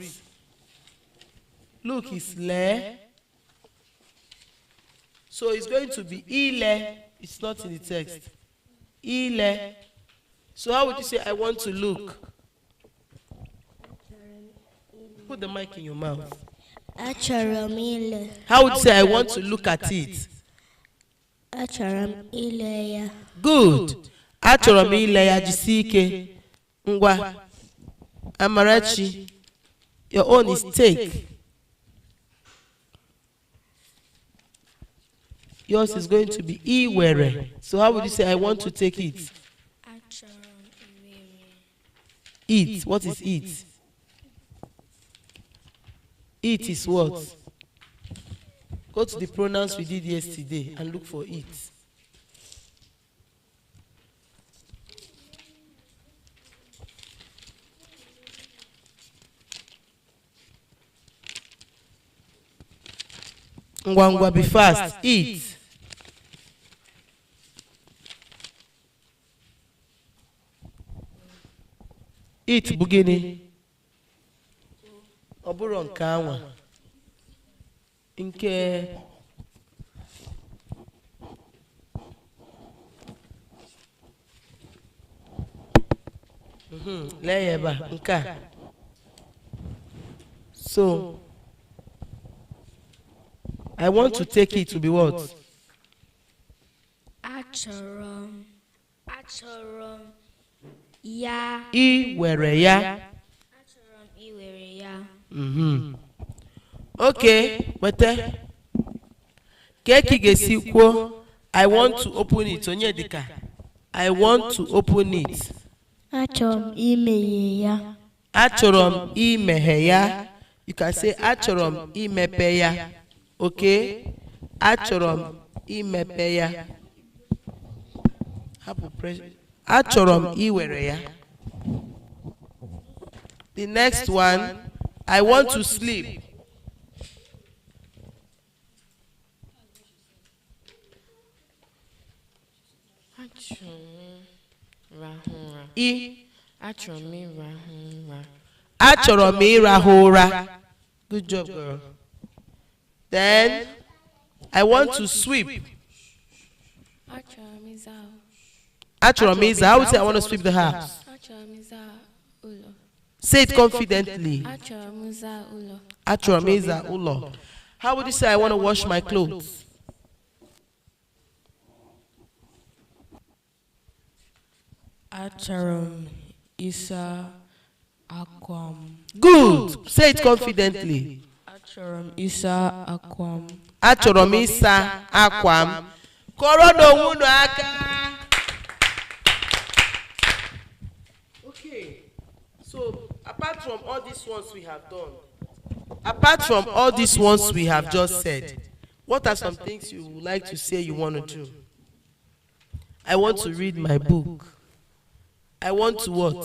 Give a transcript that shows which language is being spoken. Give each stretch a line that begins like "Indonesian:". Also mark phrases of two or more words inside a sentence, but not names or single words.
English: Look is le. So it's going to be ile. It's not in the text. Ile. So how would you say I want to look? Put the mic in your mouth.
Igbo: Achọrọ m ile.
English: How would you say I want to look at it?
Igbo: Achọrọ m ile ya.
English: Good.
Igbo: Achọrọ m ile ya, jisie ike. Ngwa. Amarachi.
English: Your own is take. Yours is going to be iwere. So how would you say I want to take it?
Igbo: Achọrọ m iwere.
English: Eat. What is eat? Eat is what? Go to the pronouns we did yesterday and look for it. Ngwangwa, be fast. Eat.
Igbo: Eat bụ gịnị? Ọ bụrụ nke anwa. Nke lee ya ebe a, nke a.
English: So I want to take it to be what?
Igbo: Achọrọ m ya. I were ya. Achọrọ m iwere ya. Okay, wete. Keki ga-esi kwuo,
English: I want to open it.
Igbo: Onye dịka,
English: I want to open it.
Igbo: Achọrọ m imeghe ya. Achọrọ m imeghe ya.
English: You can say
Igbo: achọrọ m imepe ya. Okay? Achọrọ m imepe ya. Achọrọ m iwere ya.
English: The next one, I want to sleep.
Igbo: Achọrọ m ịrahụ ụra.
English: Good job, girl. Then I want to sweep.
Igbo: Achọrọ m ịza.
English: How would you say I want to sweep the house? Say it confidently.
Igbo: Achọrọ m ịza ụlọ.
English: How would you say I want to wash my clothes?
Igbo: Achọrọ m ịsa akwa m.
English: Good. Say it confidently.
Igbo: Achọrọ m ịsa akwa m. Achọrọ m ịsa akwa m. Kọrọ n'onwe unu aka.
English: Okay. So apart from all these ones we have done, apart from all these ones we have just said, what are some things you would like to say you want to do? I want to read my book. I want to what?